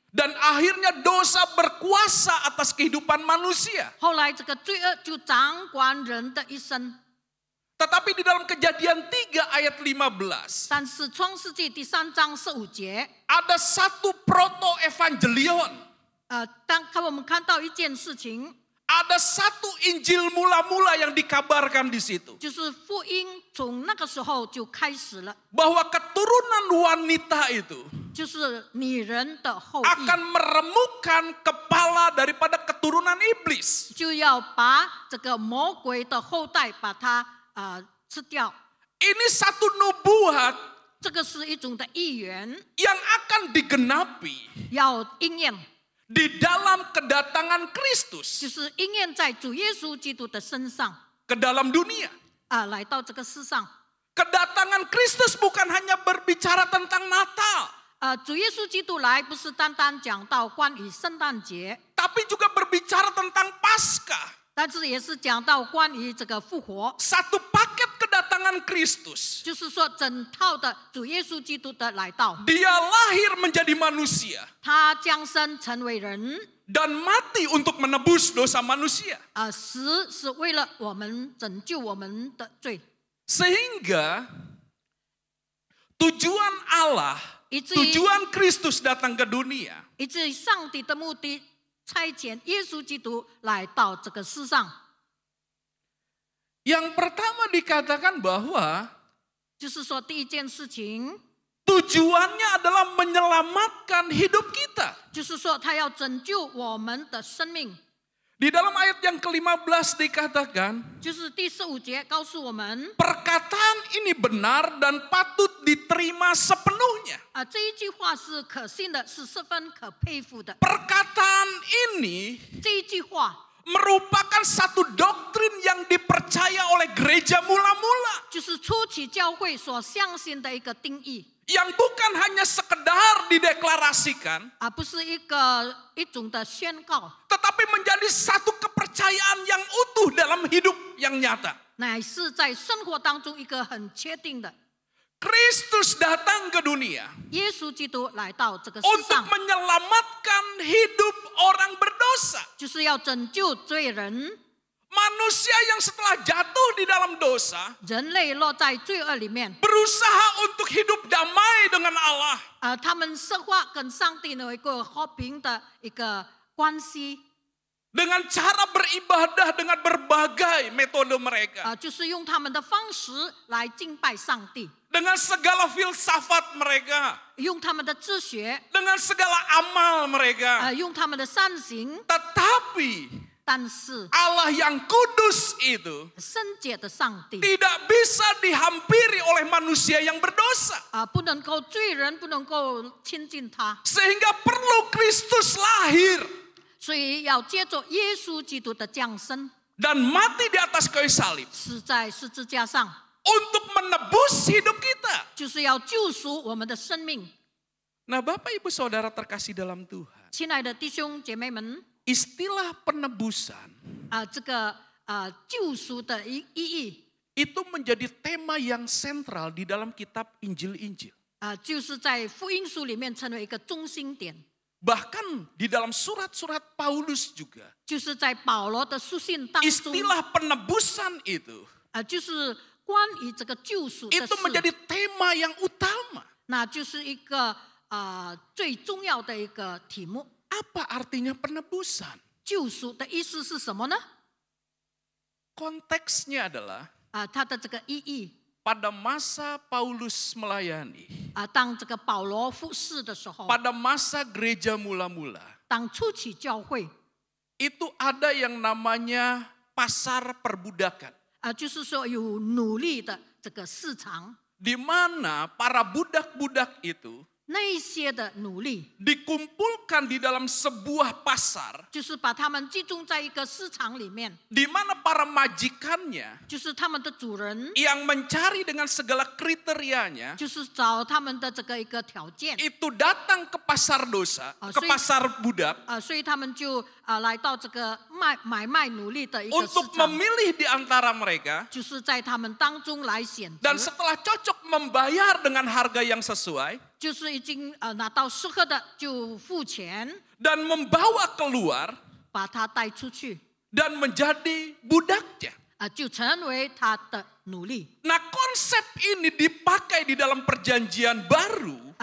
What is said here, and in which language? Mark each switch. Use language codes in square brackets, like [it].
[id] dan akhirnya dosa berkuasa atas kehidupan manusia. [zh] 后来这个罪恶就掌管人的一生。 [id] Tetapi di dalam Kejadian 3 ayat 15, [zh] 但是创世纪第3章15节， [id] ada satu proto evangelion, [zh] 当我们看到一件事情， [id] ada satu Injil mula-mula yang dikabarkan di situ, [zh] 就是福音从那个时候就开始了， [id] bahwa keturunan wanita itu [zh] 就是女人的后裔 [id] akan meremukkan kepala daripada keturunan iblis. [zh] 就要把这个魔鬼的后代把它吃掉。 [id] Ini satu nubuat [zh] 这个是一种的预言， [id] yang akan digenapi [zh] 要应验， [id] di dalam kedatangan Kristus [zh] 就是应验在主耶稣基督的身上， [id] ke dalam dunia. [zh] 来到这个世上。 [id] Kedatangan Kristus bukan hanya berbicara tentang Natal, [zh] 主耶稣基督来不是单单讲到关于圣诞节， [id] tapi juga berbicara tentang Paskah. [zh] 但是也是讲到关于这个复活， [id] Satu paket kedatangan Kristus. [zh] 就是说整套的主耶稣基督的来到， [id] Dia lahir menjadi manusia [zh] 他降生成为人， [id] dan mati untuk menebus dosa manusia. [zh] 死是为了我们拯救我们的罪， [id] Sehingga tujuan Allah, [zh] 以至于 [id] tujuan Kristus datang ke dunia [zh] 以至于上帝的目的差遣耶稣基督来到这个世上。 [id] yang pertama dikatakan bahwa [zh] 就是说第一件事情， [id] tujuannya adalah menyelamatkan hidup kita. [zh] 就是说他要拯救我们的生命。 [id] Di dalam ayat yang ke-15 dikatakan, [zh] 就是第15节告诉我们， [id] perkataan ini benar dan patut diterima sepenuhnya. [zh] 这一句话是可信的，是十分可佩服的。 [id] Perkataan ini [zh] 这一句话 [id] merupakan satu doktrin yang dipercaya oleh gereja mula-mula. [zh] 就是初期教会所相信的一个定义， [id] Yang bukan hanya sekedar dideklarasikan, [zh] 不是一种的宣告， [id] tetapi menjadi satu kepercayaan yang utuh dalam hidup yang nyata. [zh] 乃是在生活当中一个很确定的。 [id] Kristus datang ke dunia [zh] 耶稣基督来到这个世 [id] untuk [zh] 上， [id] menyelamatkan hidup orang berdosa. [zh] 就是要拯救罪人。 [id] Manusia yang setelah jatuh di dalam dosa [zh] 人类落在罪恶里面， [id] berusaha untuk hidup damai dengan Allah. [zh] 他们设化跟上帝有一个和平的一个关系， [id] Dengan cara beribadah dengan berbagai metode mereka. [zh] 就是用他们的方式来敬拜上帝， [id] Dengan segala filsafat mereka. [zh] 用他们的哲学， [id] Dengan segala amal mereka. [zh] 用他们的善行。 [id] Tetapi [zh] 但是 [id] Allah yang kudus itu [zh] 圣洁的上帝 [id] tidak bisa dihampiri oleh manusia yang berdosa. [zh] 不能够罪人不能够亲近他， [id] Sehingga perlu Kristus lahir [zh] 所以要借着耶稣基督的降生， [id] dan mati di atas kayu salib [zh] 死在十字架上， [id] untuk menebus hidup kita. [zh] 就是要救赎我们的生命。 [id] Nah, Bapak Ibu Saudara terkasih dalam Tuhan, [zh] 亲爱的弟兄姐妹们， [id] istilah penebusan [zh] 这个救赎的意义 [id] itu menjadi tema yang sentral di dalam kitab Injil-Injil. [zh] 就是在福音书里面成为一个中心点， [id] Bahkan di dalam surat-surat Paulus juga [zh] 就是在保罗的书信当中， [id] istilah penebusan itu [zh] 就是关于这个救赎的 [id] itu [zh] 事， [id] menjadi tema yang utama. [zh] 那就是一个最重要的一个题目。 [id] Apa artinya penebusan? [zh] 救赎的意思是什么呢？ [id] Konteksnya adalah [zh] 它的这个意义 [id] pada masa Paulus melayani, [zh] 当这个保罗服侍的时候， [id] pada masa gereja mula-mula, [zh] 当初期教会 [id] itu ada yang namanya pasar perbudakan. [zh] 就是说有努力的这个市场， [id] Di mana para budak-budak itu [zh] 那一些的努力， [id] dikumpulkan di dalam sebuah pasar [zh] 就是把他们集中在一个市场里面， [id] di mana para majikannya [zh] 就是他们的主人， [id] yang mencari dengan segala kriterianya [zh] 就是找他们的这个一个条件， [id] itu datang ke pasar dosa, ke pasar budak [zh] 所以他们就来到这个买卖奴隶的一个市 [id] untuk [zh] 场， [id] memilih di antara mereka [zh] 就是在他们当中来选 [id] dan [zh] 择， [id] setelah cocok membayar dengan harga yang sesuai [zh] 就是已经拿到适合的就付钱， [id] dan membawa keluar [zh] 把他带出去， [id] dan menjadi budaknya. [zh] 就成为他的奴隶。 [id] Nah, konsep ini dipakai di dalam perjanjian baru